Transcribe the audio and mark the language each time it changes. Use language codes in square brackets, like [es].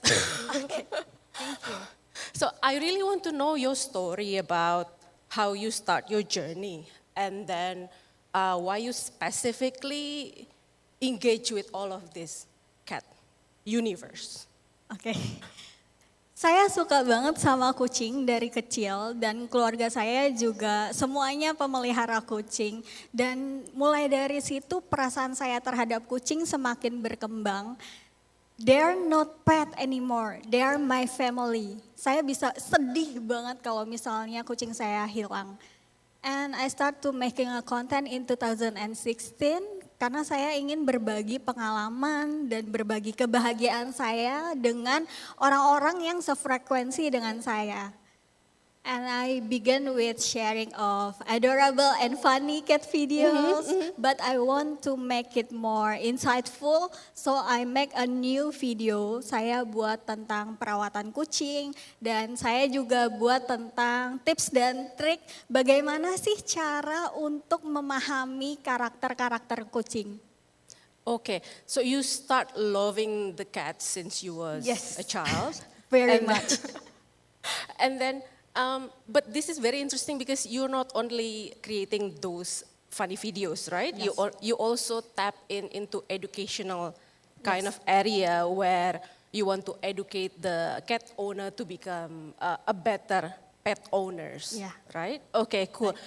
[en] Okay, thank you. So I really want to know your story about how you start your journey, and then why you specifically engage with all of this cat universe. [id] Oke. Saya suka banget sama kucing dari kecil dan keluarga saya juga semuanya pemelihara kucing. Dan mulai dari situ perasaan saya terhadap kucing semakin berkembang. [en] They're not pet anymore, they're my family. [id] Saya bisa sedih banget kalau misalnya kucing saya hilang. [en] And I start to making a content in 2016 [id] karena saya ingin berbagi pengalaman dan berbagi kebahagiaan saya dengan orang-orang yang sefrekuensi dengan saya. [en] And I began with sharing of adorable and funny cat videos, but I want to make it more insightful, so I make a new video. [id] Saya buat tentang perawatan kucing, dan saya juga buat tentang tips dan trik bagaimana sih cara untuk memahami karakter-karakter kucing. [en] Okay, so you start loving the cat since you was a child. Very much. And then, but this is very interesting because you're not only creating those funny videos, right? Yes. You also tap into educational kind of area where you want to educate the cat owner to become a better pet owners, right? Okay, cool.